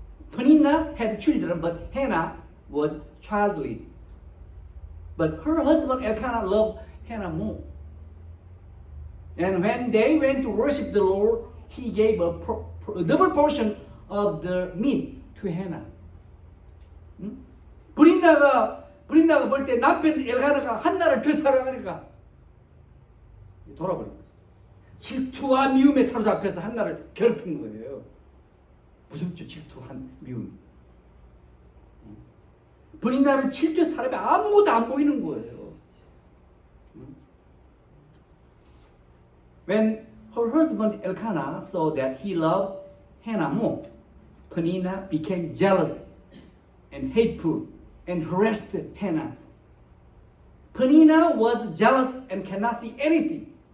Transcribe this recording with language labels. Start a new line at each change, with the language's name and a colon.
English: Peninnah had children, but Hannah was childless. But her husband Elkanah loved Hannah more. And when they went to worship the Lord, he gave a double portion of the meat to Hannah.
Korean: 브린나가 볼 때 남편 엘가나가 한나를 더 사랑하니까 돌아버린 거죠. 질투와 미움에 사로잡혀서 한나를 괴롭힌 거예요. 무섭죠, 질투한 미움. 브린나는 질투 사람이 아무것도 안 보이는 거예요.
English: When her husband Elkanah saw that he loved Hannah more, Peninnah became jealous and hateful and harassed Hannah. Peninnah was jealous and cannot see anything.